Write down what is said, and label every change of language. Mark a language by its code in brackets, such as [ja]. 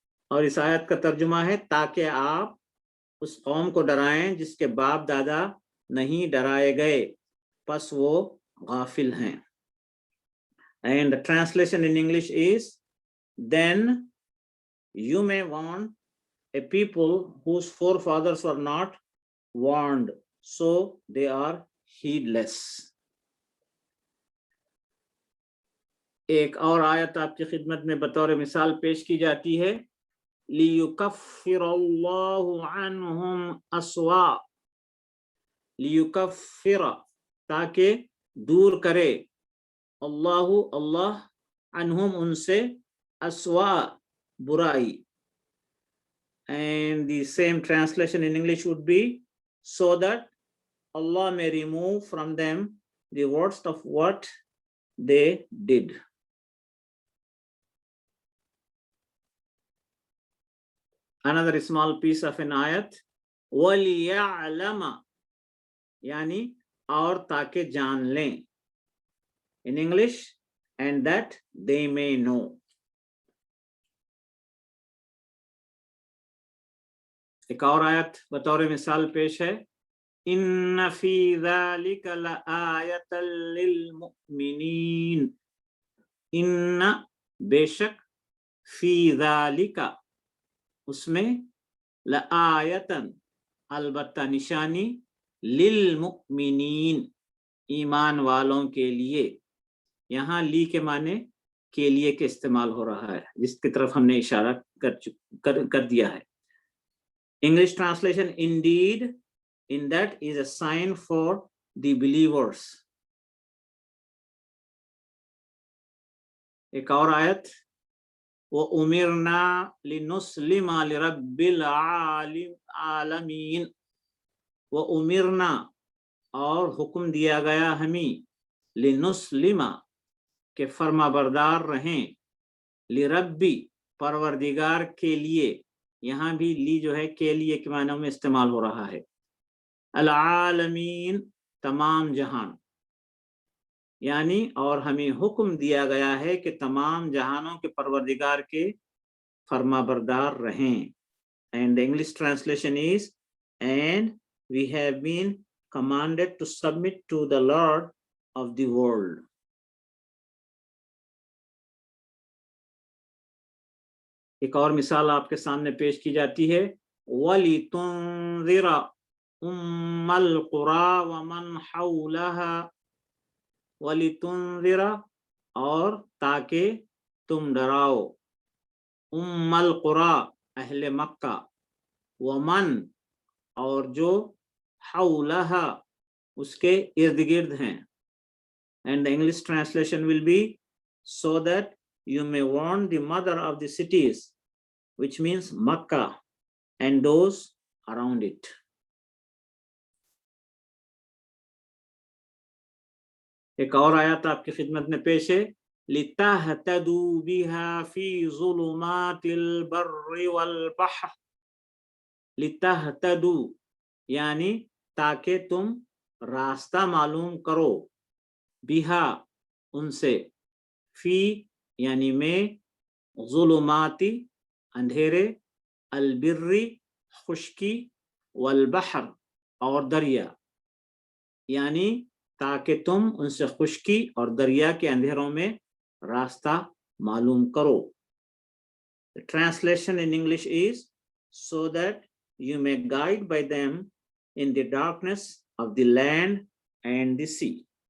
[hi] और इस आयत का तर्जुमा है, ताकि आप उस कौम को डराएं जिसके बाप दादा नहीं डराए गए, पस वो गाफिल हैं। [en] And the translation in English is, then you may warn a people whose forefathers were not warned, so they are heedless. [hi] एक और आयत आपकी खिदमत में बतौर मिसाल पेश की जाती है, [ar] लियुकफ्फिरल्लाहु अन्हुम अस्वा, [hi] लियुकफ्फिर, ताकि दूर करे, अल्लाहु, अल्लाह, अन्हुम, उनसे, अस्वा, बुराई। [en] And the same translation in English would be, so that Allah may remove from them the worst of what they did. Another small piece of an ayat, [ar] وَلِيَعْلَمَ, [hi] यानी और ताकि जान लें, [en] in English, and that they may know. [hi] एक और आयत बतौर मिसाल पेश है, [ar] इन्न फी ज़ालिका लआयतल लिलमुमिनीन। [hi] इन्न, बेशक, फी ज़ालिका, उसमें, लआयतन, अलबत्ता निशानी, लिलमुमिनीन, ईमान वालों के लिए। यहाँ ली के माने के लिए के इस्तेमाल हो रहा है, जिसकी तरफ हमने इशारा कर दिया है। [en] English translation, indeed, in that is a sign for the believers. [hi] एक और आयत, [ar] वो उमिरना लिनुस्लिमा लिरब्बिल आलमीन, [hi] वो उमिरना और हुक्म दिया गया हमें, लिनुस्लिमा के फर्मा बरदार रहें, लिरब्बी परवरदिगार के लिए, यहाँ भी ली जो है के लिए के मानों में इस्तेमाल हो रहा है, अल आलमीन तमाम जहान, यानी और हमें हुक्म दिया गया है कि तमाम जहानों के परवरदिगार के फरमाबरदार रहें. [en] And the English translation is, and we have been commanded to submit to the Lord of the world. [hi] एक और मिसाल आपके सामने पेश की जाती है, [ar] वलितुंज़िरा उम्मल कुरा वमन हौलहा, [hi] वलितुंज़िरा और ताकि तुम डराओ, उम्मल कुरा अहले मक्का, वमन और जो हौलहा उसके इर्द गिर्द हैं. [en] And the English translation will be, so that you may warn the mother of the cities, which means Makkah, and those around it. [hi] एक और आयत आपकी खिदमत में पेश है, [ar] लितहतदू बिहा फी ज़ुलुमातिल बर्रि वल बहर, [hi] लितहतदू यानी ताकि तुम रास्ता मालूम करो, बिहा उनसे, फी यानी में, ज़ुलुमाती अंधेरे, अलबिर्री खुश्की, वल बहर और दरिया, यानी ताकि तुम उनसे खुश्की और दरिया के अंधेरों में रास्ता मालूम करो. [en] The translation in English is, so that you may guide by them in the darkness of the land and the sea.